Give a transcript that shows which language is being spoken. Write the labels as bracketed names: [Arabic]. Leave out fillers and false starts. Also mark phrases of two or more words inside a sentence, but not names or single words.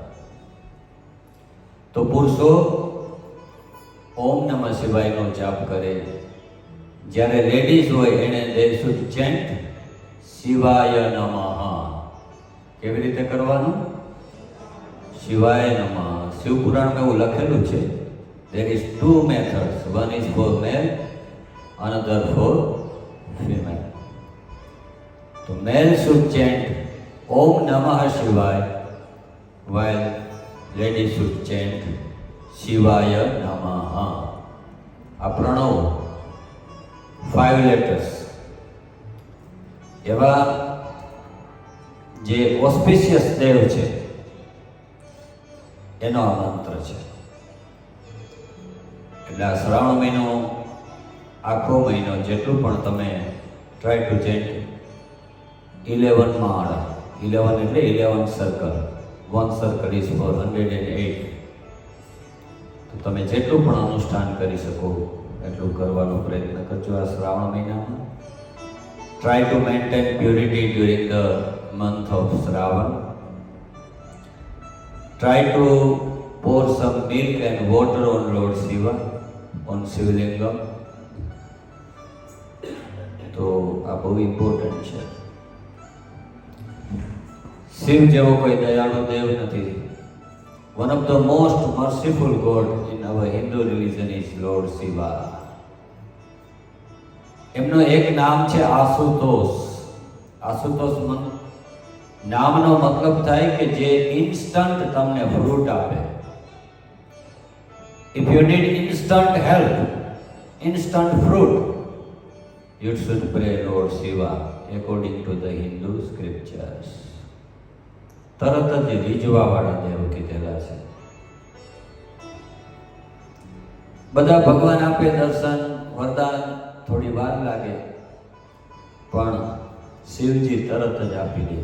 [Gujarati] તો પુરુષો ઓમ નમઃ શિવાયનો જાપ કરે. જ્યારે લેડીઝ હોય એને [English] they should chant [Gujarati] શિવાય નમઃ. કેવી રીતે કરવાનું? શિવાય નમઃ. શિવપુરાણમાં એવું લખેલું છે, [English] there is 2 methods, one is for male, another for female. So male should chant Om Namah Shivaya, while ladies should chant Shivaya Namaha. [Gujarati] આ પ્રણવ 5 letters એવા જે ઓસ્પિશિયસ દેવ છે એનો આ મંત્ર છે. એટલે આ શ્રાવણ મહિનો, આખો મહિનો જેટલું પણ તમે [English] try to chant [Gujarati] 11 માળા. [English] 11 એટલે 11 સર્કલ. 1 circle is for 108. [Gujarati] તો તમે જેટલું પણ અનુષ્ઠાન કરી શકો એટલું કરવાનો પ્રયત્ન કરજો આ શ્રાવણ મહિનામાં. [English] try to maintain purity during the month of Shravan. Try to pour some milk and water on Lord Shiva, on Shivlingam. [Gujarati] તો આ બહુ ઇમ્પોર્ટન્ટ છે. શિવ જેવો કોઈ દયાળુ દેવ નથી. [English] One of the most merciful God in our Hindu religion is Lord Shiva. [Gujarati] એમનું એક નામ છે આશુતોષ. આશુતોષ નામનો મતલબ થાય કે જે ઇન્સ્ટન્ટ તમને ફ્રૂટ આપે. [English] If you need instant help, instant fruit, you should pray Lord Shiva according to the Hindu scriptures. [Gujarati] તરત જ રીઝવા વાળા દેવ કીધેલા છે. બધા ભગવાન આપે દર્શન વરદાન, થોડી વાર લાગે પણ શિવજી તરત જ આપી દે.